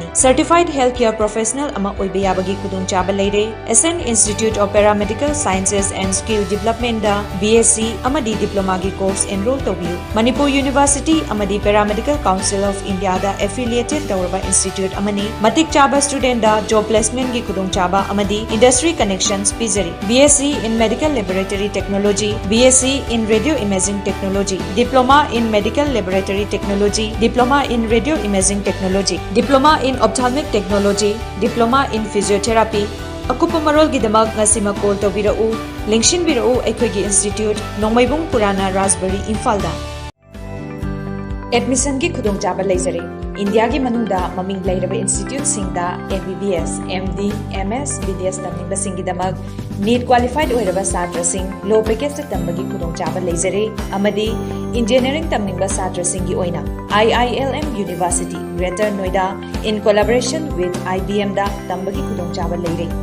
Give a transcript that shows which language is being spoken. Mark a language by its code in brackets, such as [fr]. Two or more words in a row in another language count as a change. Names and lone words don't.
[en] Certified Healthcare Professional [mni] ama oiba yabagi khudongchaba leire. SN Institute of Paramedical Sciences and Skill Development da BSc amadi diploma gi [en] course enroll [mni] tobiu. Manipur University amadi Paramedical Council of India da affiliated tawraba institute amani. Matik chaba student da [en] job placement [mni] gi khudongchaba amadi [en] industry connections [mni] pizari. [en] BSc in Medical Laboratory Technology, BSc in Radio Imaging Technology, Diploma in Medical Laboratory Technology, Diploma in Radio Imaging Technology, Diploma in Ophthalmic Technology, Diploma in Physiotherapy. [mni] Akupa marol gidamag ngasima call tawbirau, lengshin birau aikhoigi institute, Nongmaibung Purana Raspberry Infalda. Admission ki khudongchaba leizare. India ki manungda maming lairaba institute singda MBBS, MD, MS, BDS tamningba singidamag [en] NEET qualified [mni] oiraba satra sing [en] low package [mni] tambagi khudongchaba leizare amadi engineering tamningba satra singi oina IILM University Greater Noida [en] in collaboration with [mni] IBM da tambagi khudongchaba leire.